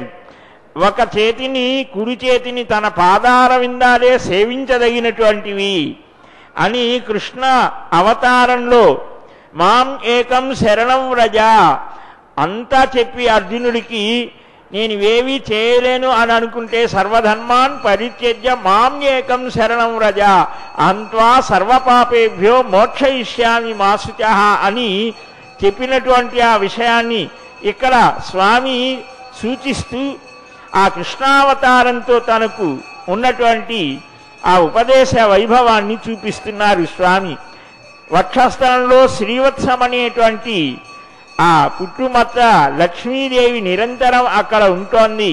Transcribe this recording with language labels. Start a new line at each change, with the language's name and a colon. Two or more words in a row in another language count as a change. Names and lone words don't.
Telugu: ఒక చేతిని కుడి చేతిని తన పాదార విందాలే సేవించదగినటువంటివి. అని కృష్ణ అవతారంలో
Sanskrit: మాం ఏకం శరణం వ్రజ
Telugu: అంతా చెప్పి అర్జునుడికి నేను ఇవేవీ చేయలేను అని అనుకుంటే
Sanskrit: సర్వధర్మాన్ పరిత్యజ్య మాం ఏకం శరణం వ్రజ అంత్వా సర్వపాపేభ్యో మోక్షయిష్యామి మా శుచః
Telugu: అని చెప్పినటువంటి ఆ విషయాన్ని ఇక్కడ స్వామి సూచిస్తూ ఆ కృష్ణావతారంతో తనకు ఉన్నటువంటి ఆ ఉపదేశ వైభవాన్ని చూపిస్తున్నారు స్వామి. వక్షస్థలంలో శ్రీవత్సం అనేటువంటి ఆ పుట్టుమత్త లక్ష్మీదేవి నిరంతరం అక్కడ ఉంటోంది.